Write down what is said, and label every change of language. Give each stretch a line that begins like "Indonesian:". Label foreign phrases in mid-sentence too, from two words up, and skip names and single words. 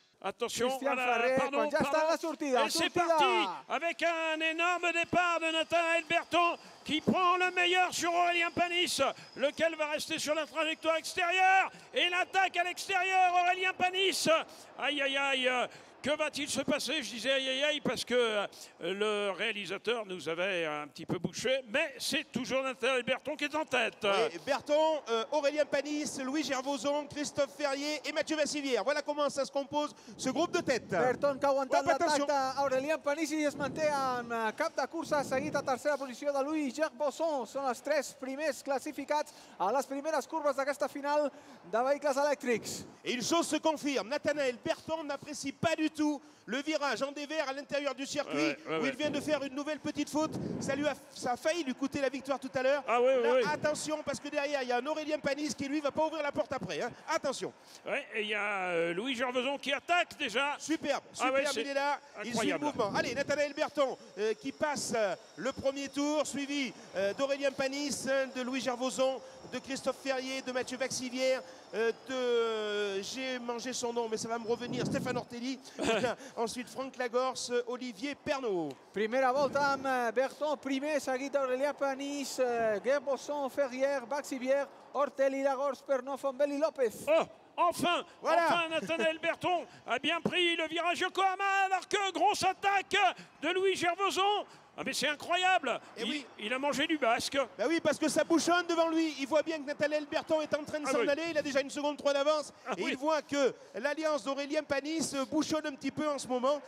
French: Attention, Christian voilà, Ferrer, pardon,
Catalan: quan ja està en la sortida.
French: Et c'est parti avec un énorme départ de Nathanaël Berton qui prend le meilleur sur Aurélien Panis, lequel va rester sur la trajectoire extérieure. Et l'attaque à l'extérieur, Aurélien Panis. Aïe, aïe, aïe. Que va-t-il se passer? Je disais aïe aïe aïe parce que le réalisateur nous avait un petit peu bouché, mais c'est toujours Nathanaël Berton qui est en tête. Oui, Berton, Aurélien Panis, Louis Gervoson, Christophe Ferrier et Mathieu Vassivière. Voilà comment ça se compose ce groupe de tête.
Catalan: Berton que ha aguantat Atenció. l'atac d'Aurélien Panis i es manté en cap de cursa, seguit a tercera posició de Louis Gerbosson. Són els tres primers classificats a les primeres curves d'aquesta final de vehicles elèctrics.
French: Et une chose se confirme, Nathanaël Berton n'apprécie pas du tout le virage en dévers à l'intérieur du circuit où il vient de faire une nouvelle petite faute. Ça a failli lui coûter la victoire tout à l'heure. Attention parce que derrière il y a un Aurélien Panis qui lui va pas ouvrir la porte après. Hein. Attention. Ouais, et il y a Louis Gervoson qui attaque déjà. Superbe, il est là, il suit le mouvement. Allez, Nathanaël Berton qui passe le premier tour, suivi d'Aurélien Panis, de Louis Gervoson, de Christophe Ferrier, de Mathieu Vaxivière, j'ai mangé son nom mais ça va me revenir, Stéphane Ortelli. Ensuite Franck Lagorce, Olivier Pernot.
Catalan: Primera volta amb Berton, primer seguit d'Aurélien Panis, Gerbosson, Ferrier, Vaxivière, Ortelli, Lagorce, Pernot, Fombelli, Lopez.
French: Oh, enfin, enfin Nathanaël Berton a bien pris le virage Yokohama alors que grosse attaque de Louis Gervoson. Ah mais c'est incroyable. Il a mangé du basque. Bah oui, parce que ça bouchonne devant lui. Il voit bien que Nathanaël Berton est en train de s'en aller. Il a déjà une seconde 3 d'avance. Et il voit que l'alliance d'Aurélien Panis bouchonne un petit peu en ce moment.